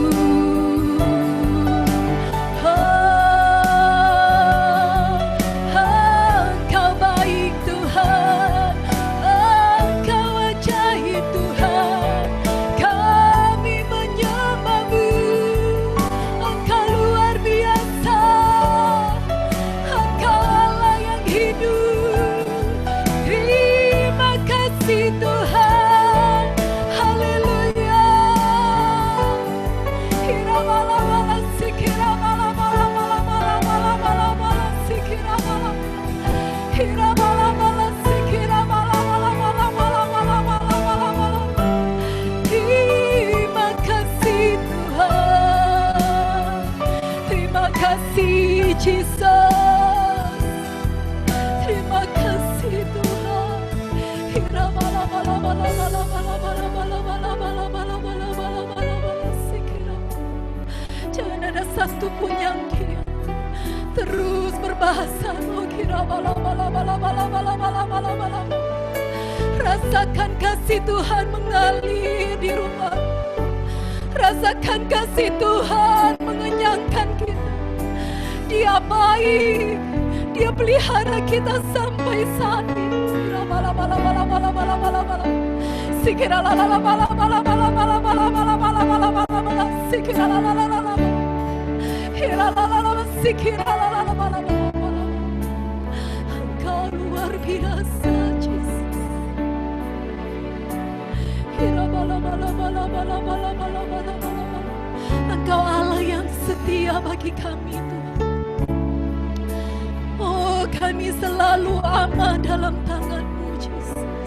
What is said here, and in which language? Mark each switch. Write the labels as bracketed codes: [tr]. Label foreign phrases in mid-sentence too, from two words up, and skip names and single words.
[id] Engkau baik Tuhan, Engkau ajaib Tuhan, kami menyembah-Mu. Engkau luar biasa, Engkau Allah yang hidup. Terima kasih Tuhan, haleluya. Kira bala-bala sikira bala-bala sikira bala. Kira bala-bala sikira bala-bala. Terima kasih Tuhan, terima kasih Jesus, terima kasih Tuhan. Kira bala-bala sikira. Jangan ada satu pun yang diam, terus berbahasa. Oh kira bala-bala. Rasakan kasih Tuhan mengalir di rumah. Rasakan kasih Tuhan mengenyangkan kita. Dia baik, Dia pelihara kita sampai saat ini. Kira bala-bala. Sikira la-la-la-bala-bala. Sikira la-la-la-la. Kira la-la-la. Sikira la-la-la-bala. Engkau luar biasa Jesus. Kira bala-bala. Engkau Allah yang setia bagi kami Tuhan. Oh kami selalu aman dalam tangan-Mu Jesus.